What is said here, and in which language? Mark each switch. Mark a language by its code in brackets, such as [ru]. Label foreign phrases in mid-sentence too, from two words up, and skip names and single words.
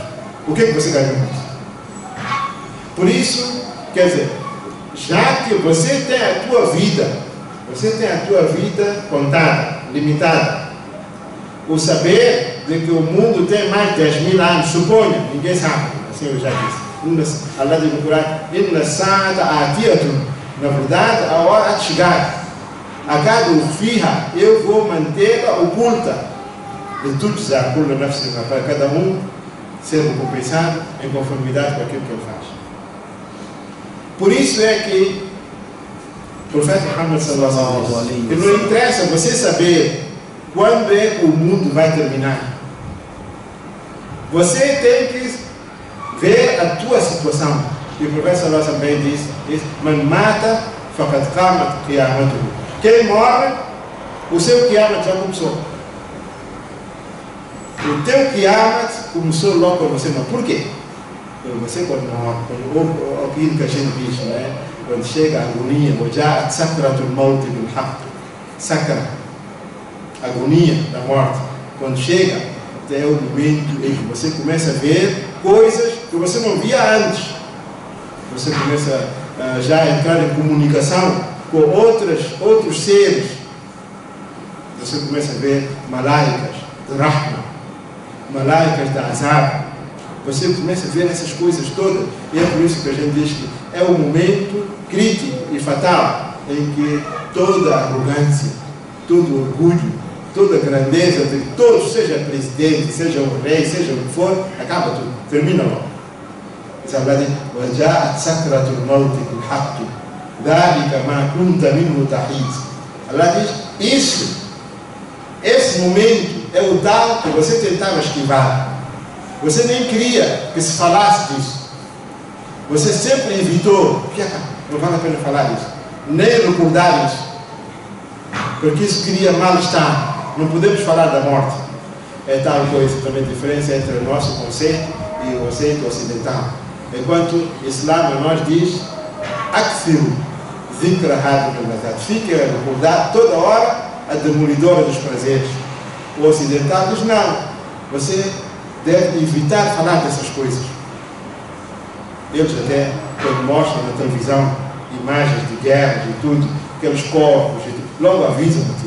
[pt] O que você ganhou com isso? Por isso, quer dizer, já que você tem a tua vida contada, limitada, o saber de que o mundo tem mais de 10 mil anos, suponha, ninguém sabe, assim eu já disse. Allah diz no Corão, [ar] إن الساعة آتية, [pt] na verdade, a hora de chegar, [ar] أكاد فيها, [pt] eu vou mantê-la oculta, de tudo para cada um ser recompensado em conformidade com aquilo que ele faz. Por isso é que o profeta Muhammad [ar] صلى الله عليه وسلم, [pt] não interessa você saber quando é que o mundo vai terminar. Você tem que ver a tua situação. E o profeta [ar] صلى الله عليه وسلم [pt] também diz: [ar] من مات فقد قامت قيامته. [pt] Quem morre, o seu qiyamat já começou. O teu qiyamat começou logo quando você morre. Por quê? Porque você quando morre, quando aquilo que a gente diz, né? Quando chega a agonia, já [ar] سكرة الموت بالحق، سكرة, [pt] agonia da morte. Quando chega, até o momento em que você começa a ver coisas que você não via antes. Você começa já a entrar em comunicação com outros seres. Você começa a ver malaicas de rahma, malaicas de azab. Você começa a ver essas coisas todas. E é por isso que a gente diz que é um momento crítico e fatal em que toda a arrogância, todo o orgulho, toda a grandeza de todos, seja presidente, seja o rei, seja o que for, acaba tudo, termina logo. [ar] وَجَاءَتْ سَكْرَةُ الْمَوْتِ بِالْحَقِّ ذَلِكَ مَا كُنْتَ مِنْهُ تَحِيدٌ. [pt] Allah diz, esse momento é o tal que você tentava esquivar. Você nem queria que se falasse disso. Você sempre evitou, porque não vale a pena falar isso, nem recordar isso, porque isso cria mal-estar. Não podemos falar da morte. É tal coisa também, a diferença entre o nosso conceito e o conceito ocidental. Enquanto o Islã nós diz, [ar] أكثروا ذكر هذه اللذات, [pt] fique a recordar toda hora a demolidora dos prazeres. O ocidental diz, não, você deve evitar falar dessas coisas. Eles até, quando mostram na televisão imagens de guerras e tudo, aqueles corpos, logo avisam-te.